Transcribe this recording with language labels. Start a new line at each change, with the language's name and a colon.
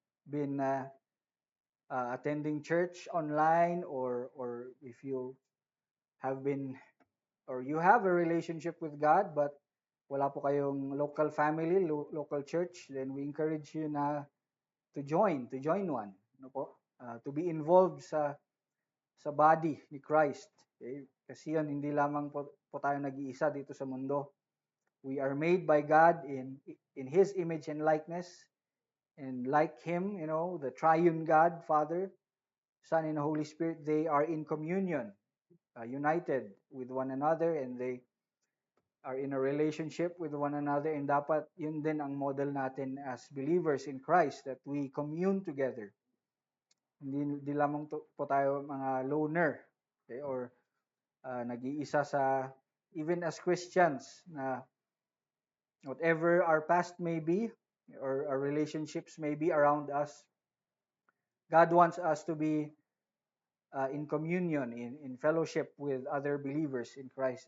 English: been attending church online, or if you have been or you have a relationship with God but wala po kayong local family, local church, then we encourage you na to join one, po? To be involved sa body ni Christ. Okay?
Filipino: Kasi yun, hindi lamang po tayo nag-iisa dito sa mundo.
English: We are made by God in His image and likeness, and like Him, the triune God, Father, Son, and Holy Spirit, they are in communion, united with one another, and they are in a relationship with one another, and dapat yun din ang model natin as believers in Christ, that we commune together.
Filipino: Hindi lamang po tayo mga loner, okay?
English: Or nag-iisa sa, even as Christians, na whatever our past may be or our relationships may be around us, God wants us to be in communion, in fellowship with other believers in Christ.